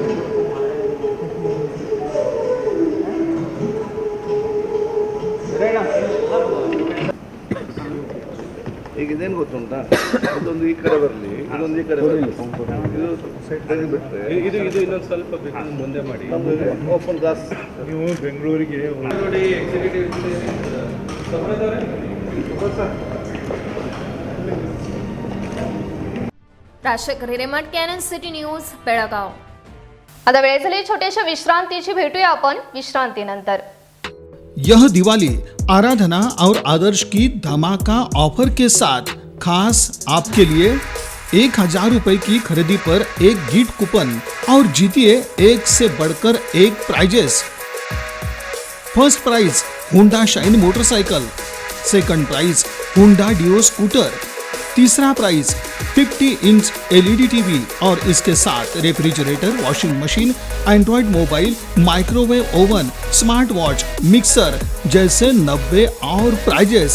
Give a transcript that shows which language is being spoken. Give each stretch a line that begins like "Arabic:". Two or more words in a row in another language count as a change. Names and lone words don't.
Kannada: ಈಗ ಇದೇನು ಗೊತ್ತುಂಟಾ ಇದೊಂದು ಈ ಕಡೆ ಬರಲಿ ಇದೊಂದು ಈ ಕಡೆ ಬರಲಿ ಇದು ಬಿಟ್ಟರೆ ಇದು ಇನ್ನೊಂದು ಸ್ವಲ್ಪ ಬೇಕಾದ್ರೆ ಮುಂದೆ ಮಾಡಿ
English: open glass
Kannada: ನೀವು ಬೆಂಗಳೂರಿಗೆ ನೋಡಿ ಎಕ್ಸಿಕ್ಯೂಟಿವ್
Marathi: राजशेखर हिरेमठ, कॅनन सिटी न्यूज, बेळगाव. आता वेळ झाली छोट्याशा विश्रांतीची. भेटूया आपण विश्रांतीनंतर.
Hindi: यह दिवाली आराधना और आदर्श की धमाका ऑफर के साथ खास आपके लिए 1000 रुपए की खरीदी पर एक गिफ्ट कूपन और जीतिए एक से बढ़कर एक प्राइजेस.
English: first prize
Hindi: होंडा शाइन मोटरसाइकिल,
English: second prize
Hindi: होंडा डिओ स्कूटर, तीसरा प्राइज 50
English: inch LED TV
Hindi: और इसके साथ रेफ्रिजरेटर,
English: washing machine, Android mobile, microwave oven, smart watch,
Hindi: मिक्सर जैसे 90 और प्राइजेस.